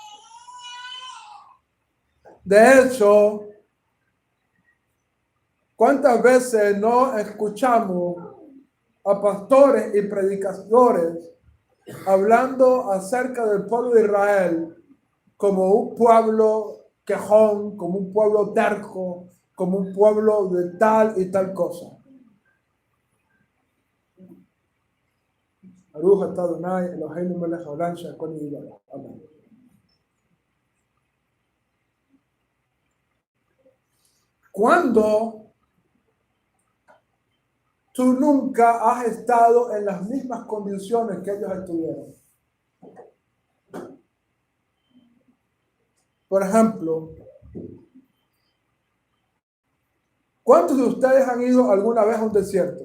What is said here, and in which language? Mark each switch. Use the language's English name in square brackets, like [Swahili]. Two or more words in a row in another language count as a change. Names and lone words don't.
[Spanish] De hecho, ¿cuántas veces no escuchamos a pastores y predicadores hablando acerca del pueblo de Israel como un pueblo quejón, como un pueblo terco, como un pueblo de tal y tal cosa? [Hebrew] ברוך אתה אדוני אלוהינו מלך העולם שהכל נהיה. [Spanish] Amén. Cuando tú nunca has estado en las mismas condiciones que ellos estuvieron. Por ejemplo, ¿cuántos de ustedes han ido alguna vez a un desierto?